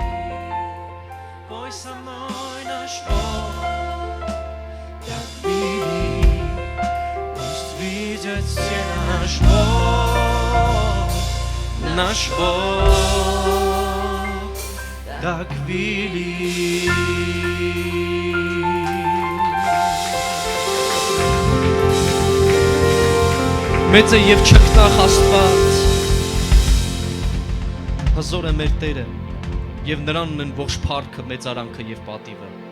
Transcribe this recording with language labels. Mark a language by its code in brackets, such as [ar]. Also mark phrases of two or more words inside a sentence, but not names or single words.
[ru] Пой со мной, наш Бог так велик. Пусть видят все наш Бог так велик. [hy] Մեծ է և չկտախ Աստված, հզոր է մեր Տերը, և նրան ունեն ողջ փառքը, մեծարանքը և պատիվը։